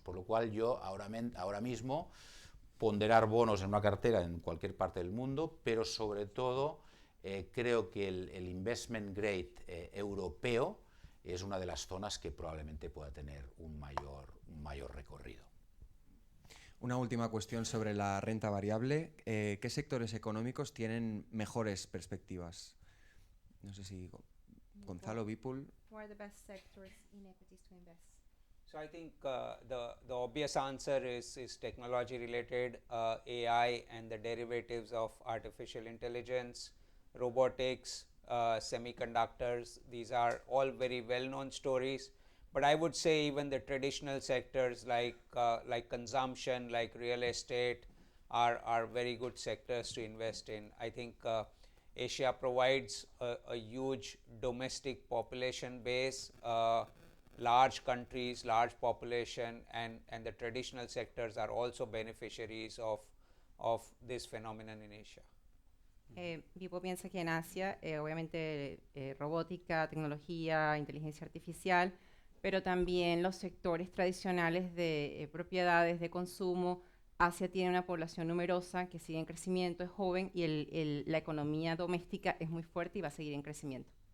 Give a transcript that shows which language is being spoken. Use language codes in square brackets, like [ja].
[es] Por lo cual yo ahora mismo ponderar bonos en una cartera en cualquier parte del mundo, pero sobre todo creo que el investment grade europeo es una de las zonas que probablemente pueda tener un mayor recorrido. Una última cuestión sobre la renta variable. ¿Qué sectores económicos tienen mejores perspectivas? No sé si Gonzalo, Vipul. [en] What are the best sectors in equities to invest? So I think the obvious answer is technology related, AI and the derivatives of artificial intelligence, robotics, semiconductors. These are all very well known stories, but I would say even the traditional sectors like consumption, like real estate are very good sectors to invest in. I think Asia provides a huge domestic population base, large countries, large population, and the traditional sectors are also beneficiaries of this phenomenon in Asia. [es] Vipo piensa que en Asia, obviamente, robótica, tecnología, inteligencia artificial, pero también los sectores tradicionales de propiedades de consumo. Asia tiene una población numerosa que sigue en crecimiento, es joven, y la economía doméstica es muy fuerte y va a seguir en crecimiento.